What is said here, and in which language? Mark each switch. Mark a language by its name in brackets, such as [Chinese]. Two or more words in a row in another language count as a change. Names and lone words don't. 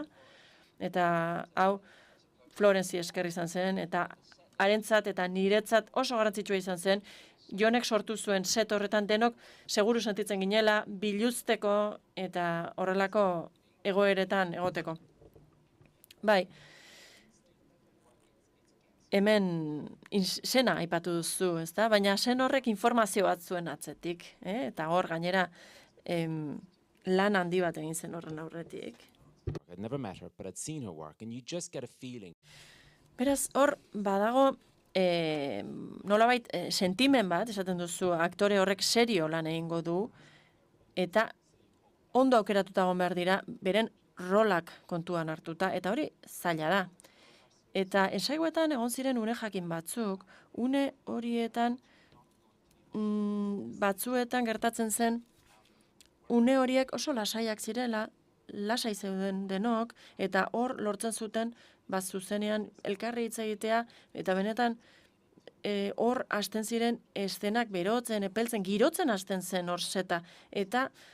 [Basque] Eta hau, Florenzi esker izan zen, eta harentzat eta niretzat oso garrantzitsua izan zen, Jonek sortu zuen set horretan denok seguru sentitzen ginela, biluzteko eta horrelako egoeretan egoteko. Bai, hemen sena aipatu duzu, ezta? Baina sen horrek informazio bat zuen atzetik, eta hor gainera lan handi bat egin zen horren aurretik. [English] I'd never met her, but I'd seen her work, and you just get a feeling. [Basque] Beraz, hor badago nolabait sentimen bat, esaten duzu, aktore horrek serio lan egingo du, eta ondo aukeratuta egon behar dira, beren rolak kontuan hartuta, eta hori zaila da. Eta ensaioetan egon ziren une jakin batzuk, une horietan batzuetan gertatzen zen, une horiek oso lasaiak zirela, lasai zeuden denok, eta hor lortzen zuten, zuzenean elkarri hitz egitea, eta benetan hor hasten ziren eszenak berotzen, epeltzen, girotzen hasten zen hor seta, eta